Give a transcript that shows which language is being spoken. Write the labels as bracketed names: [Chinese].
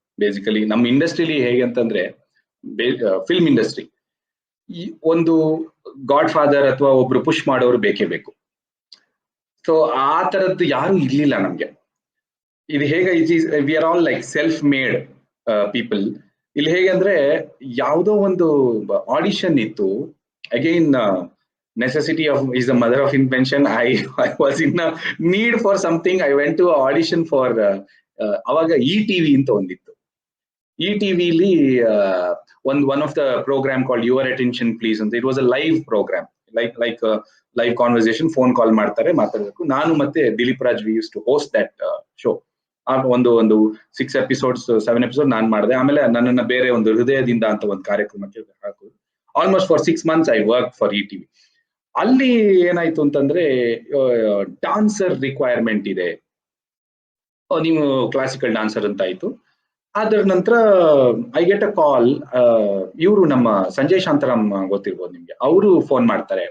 [Kannada] Basically ನಮ್ಮ ಇಂಡಸ್ಟ್ರಿಲಿ ಹೇಗೆ ಅಂತಂದ್ರೆ, ಫಿಲ್ಮ್ ಇಂಡಸ್ಟ್ರಿ, ಒಂದು ಗಾಡ್ ಫಾದರ್ ಅಥವಾ ಒಬ್ರು ಪುಷ್ ಮಾಡೋರು ಬೇಕೇ ಬೇಕು. ಸೊ ಆ ತರದ್ದು ಯಾರು ಇರ್ಲಿಲ್ಲ ನಮ್ಗೆ. ಇದು ಹೇಗೆ, [English] We are all like self made people. [Kannada] ಇಲ್ಲಿ ಹೇಗೆ ಅಂದ್ರೆ, ಯಾವುದೋ ಒಂದು ಆಡಿಷನ್ ಇತ್ತು. [English] Again necessity is the mother of invention. I was in a need for something. I went to an audition for [Kannada] ಅವಾಗ ETV ಅಂತ ಒಂದಿತ್ತು. [English] ETVಲಿ one of the program called Your Attention Please ಅಂತ. It was a live program, like live conversation, phone call [Kannada] ಮಾತಾಡಬೇಕು. ನಾನು ಮತ್ತೆ [English] Dilip Raj we used to host that show. [Kannada] ಒಂದು 6 episodes 7 episodes ನಾನು ಮಾಡಿದೆ. ಆಮೇಲೆ ನನ್ನನ್ನ ಬೇರೆ ಒಂದು ಹೃದಯದಿಂದ ಅಂತ ಒಂದು ಕಾರ್ಯಕ್ರಮಕ್ಕೆ ಹಾಕೋದು. [English] Almost for 6 months I worked for ETV. [Kannada] ಅಲ್ಲಿ ಏನಾಯ್ತು ಅಂತಂದ್ರೆ, ಡಾನ್ಸರ್ ರಿಕ್ವೈರ್ಮೆಂಟ್ ಇದೆ, ನೀವು ಕ್ಲಾಸಿಕಲ್ ಡಾನ್ಸರ್ ಅಂತ ಆಯ್ತು. ಅದರ ನಂತರ [English] I get a call. [Kannada] ಇವರು ನಮ್ಮ ಸಂಜಯ್ ಶಾಂತರಾಮ್ ಗೊತ್ತಿರ್ಬೋದು ನಿಮ್ಗೆ, ಅವರು ಫೋನ್ ಮಾಡ್ತಾರೆ.